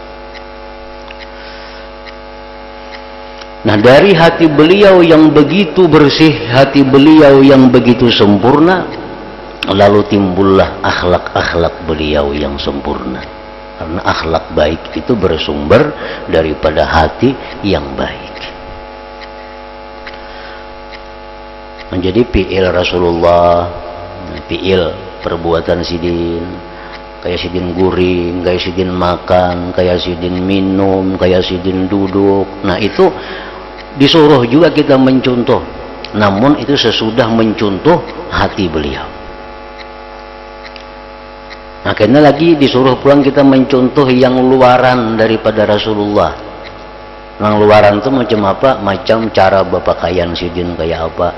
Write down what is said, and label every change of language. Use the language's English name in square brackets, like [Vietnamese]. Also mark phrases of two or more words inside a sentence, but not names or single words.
[Banjar] Nah, dari hati beliau yang begitu bersih, hati beliau yang begitu sempurna, lalu timbullah akhlak-akhlak beliau yang sempurna. Karena akhlak baik itu bersumber daripada hati yang baik. Menjadi fi'il Rasulullah, fi'il perbuatan sidin, kayak sidin guring, kayak sidin makan, kayak sidin minum, kayak sidin duduk. Nah, itu disuruh juga kita mencontoh, namun itu sesudah mencontoh hati beliau. Nah, karena lagi disuruh pulang kita mencontoh yang luaran daripada Rasulullah. Nang luaran tuh macam apa? Macam cara berpakaian sidin kayak apa.